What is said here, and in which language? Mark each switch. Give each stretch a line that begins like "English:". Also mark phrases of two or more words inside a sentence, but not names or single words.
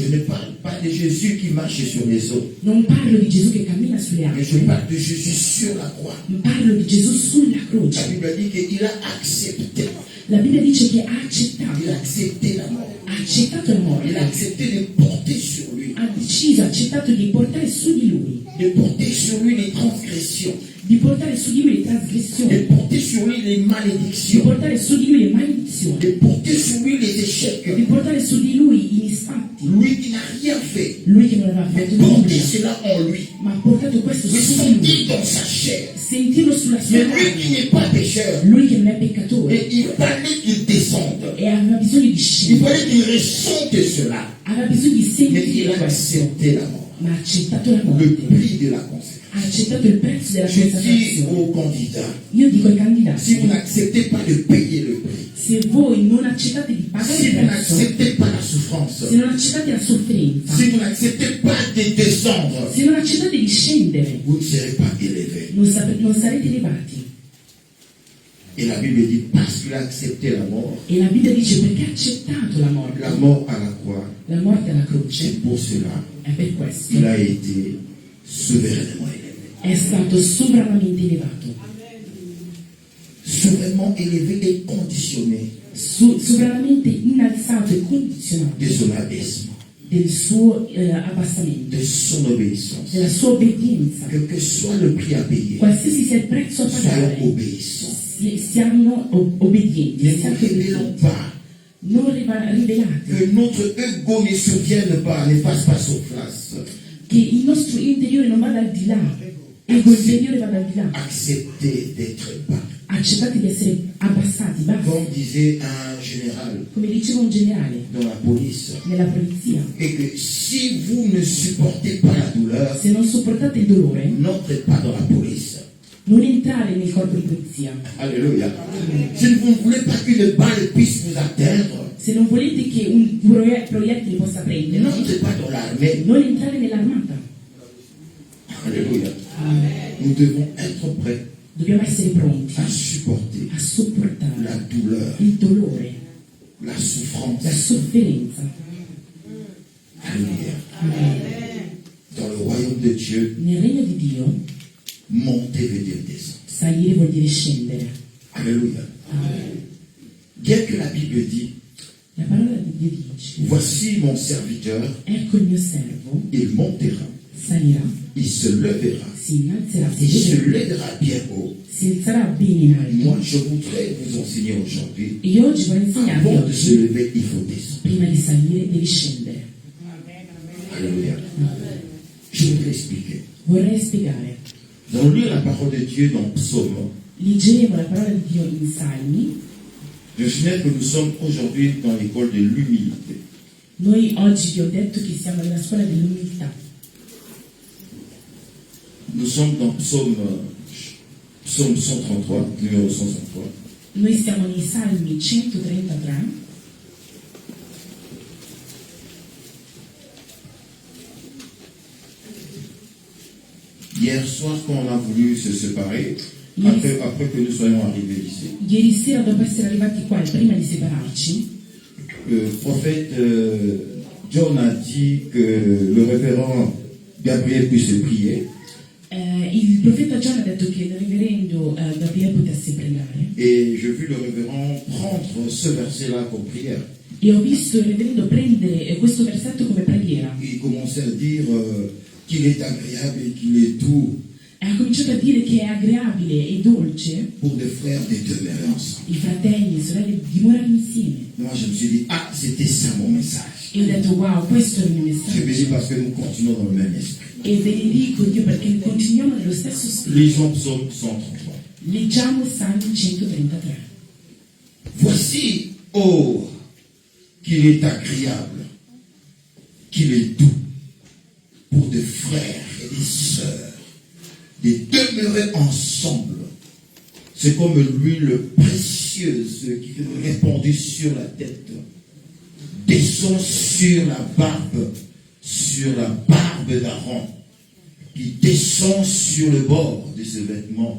French: Je ne parle pas de Jésus qui marche sur les eaux.
Italian: Non parlo di Gesù che cammina sulle
French: Mais je
Italian: acque.
French: parle de Jésus sur la croix.
Italian: Parlo di Gesù sulla
French: La
Italian: croce.
French: Bible dit qu'il a accepté.
Italian: La Bibbia dice che ha
French: Il a
Italian: accettato
French: accepté la mort.
Italian: la
French: Il a
Italian: morte.
French: accepté de porter sur lui
Italian: deciso, ha accettato di portare su di lui,
French: de porter sur lui les transgressions,
Italian: di portare su di lui le
French: de
Italian: trasgressioni,
French: porter sur lui les
Italian: di
French: malédictions,
Italian: portare su di lui le maledizioni,
French: de porter sur lui les échecs.
Italian: di portare su di lui i misfatti.
French: Lui qui n'a rien fait,
Italian: Lui che non aveva
French: mais
Italian: fatto
French: porter
Italian: nulla,
French: cela en lui,
Italian: ma ha portato questo
French: le
Italian: su di lui,
French: sentir dans sa chair.
Italian: sentirlo sulla sua
French: Mais lui qui
Italian: carne.
French: n'est pas pécheur,
Italian: Lui che non è peccatore
French: et il fallait qu'il descende.
Italian: e aveva bisogno di
French: Il
Italian: scendere,
French: fallait qu'il ressente cela.
Italian: aveva bisogno di
French: Mais il
Italian: sentire
French: a
Italian: questo,
French: accepté la mort.
Italian: ma ha accettato la
French: Le
Italian: morte,
French: prix de la consécration.
Italian: ha accettato il prezzo della
French: Je dis
Italian: consacrazione.
French: aux candidats,
Italian: Io dico ai
French: si
Italian: candidati,
French: vous n'acceptez pas de payer le prix,
Italian: se voi non accettate di pagare
French: si
Italian: il
French: vous
Italian: prezzo,
French: n'acceptez pas la souffrance,
Italian: se non accettate la sofferenza,
French: si vous n'acceptez pas de descendre,
Italian: se non accettate di scendere,
French: vous ne serez pas élevé.
Italian: non sarete elevati.
French: Et la Bible dit, parce qu'il a accepté la mort
Italian: E la Bibbia dice perché ha accettato la morte
French: à la croix,
Italian: alla croce,
French: c'est pour cela
Italian: è per questo
French: qu'il a été souverainement élevé.
Italian: è stato sovranamente elevato,
French: Souverainement élevé et conditionné
Italian: sovranamente innalzato e condizionato
French: de son abaissement,
Italian: del suo abbassamento,
French: de son obéissance.
Italian: della sua obbedienza.
French: Quel que soit le prix à payer,
Italian: Qualsiasi sia il prezzo a
French: soyons
Italian: pagare,
French: obéissants.
Italian: siamo obbedienti,
French: Ne
Italian: siamo
French: nous révélons
Italian: obbedienti.
French: pas.
Italian: Non rivelate
French: Que notre ego ne survienne pas, ne fasse pas surface.
Italian: che il nostro io interiore non vada al di là, ego interiore vada al di là.
French: Acceptez d'être bas.
Italian: Accettate di essere abbassati, bassi,
French: Comme disait un général
Italian: come diceva un generale
French: dans la police,
Italian: nella polizia.
French: et que si vous ne supportez pas la douleur,
Italian: Se non sopportate il dolore,
French: n'entrez pas dans la police.
Italian: non entrare nel corpo di polizia.
French: Alléluia. Si vous ne voulez pas qu'une balle puisse vous atteindre,
Italian: Se non volete che un proiettile possa prendere,
French: n'entrez pas dans l'armée.
Italian: non entrare nell'armata.
French: Alléluia. Nous devons être prêts
Italian: Dobbiamo essere pronti
French: à supporter
Italian: a sopportare
French: la douleur,
Italian: il dolore,
French: la
Italian: la
French: souffrance.
Italian: sofferenza.
French: Alléluia. Dans le royaume de Dieu,
Italian: Nel regno di Dio
French: monter veut dire descendre.
Italian: salire vuol dire scendere.
French: Alléluia. Bien que la Bible dit,
Italian: La parola di Dio dice:
French: voici mon serviteur,
Italian: ecco il mio servo,
French: il montera,
Italian: salirà,
French: il se lèvera,
Italian: si innalzerà,
French: il se
Italian: si
French: lèvera bien haut.
Italian: alzerà bene in alto.
French: Moi, je voudrais vous enseigner aujourd'hui,
Italian: E io oggi vorrei insegnarvi
French: avant de se
Italian: oggi,
French: lever, il faut descendre.
Italian: prima di salire devi scendere.
French: Alléluia. Je voudrais expliquer.
Italian: Vorrei spiegare.
French: Nous allons lire la parole de Dieu dans Psaume.
Italian: Leggeremo la parola di Dio in Salmi.
French: Je me souviens que nous sommes aujourd'hui dans l'école de l'humilité.
Italian: Noi oggi vi ho detto che siamo nella scuola dell'umiltà.
French: Nous sommes dans Psaume 133, numéro 133.
Italian: Noi siamo nei Salmi 133.
French: Hier soir, quand on a voulu se séparer, après que nous soyons arrivés ici,
Italian: Ieri sera, dopo essere arrivati qua e prima di separarci,
French: le prophète John a dit que le révérend Gabriel puisse prier.
Italian: il profeta Giovanni ha detto che il reverendo Gabriele potesse pregare.
French: Et je vis le révérend prendre ce verset-là comme prière.
Italian: E ho visto il reverendo prendere questo versetto come preghiera.
French: Il commençait à dire qu'il est agréable et qu'il est doux
Italian: E ha cominciato a dire che è agreabile e dolce
French: pour des frères de demeurer ensemble.
Italian: i fratelli e le sorelle dimorare insieme.
French: Moi, je me suis dit, ah, c'était ça mon message.
Italian: E ho detto wow, questo è il mio
French: Je
Italian: messaggio.
French: bénis parce que nous continuons dans le même esprit.
Italian: E benedico Dio perché continuiamo nello stesso spirito.
French: Lisons Psaume 133.
Italian: Leggiamo Salmi 133.
French: Voici, oh, qu'il est agréable, qu'il est doux pour des frères et des sœurs de demeurer ensemble. C'est comme l'huile précieuse qui est répandue sur la tête, descend sur la barbe d'Aaron, qui descend sur le bord de ses vêtements.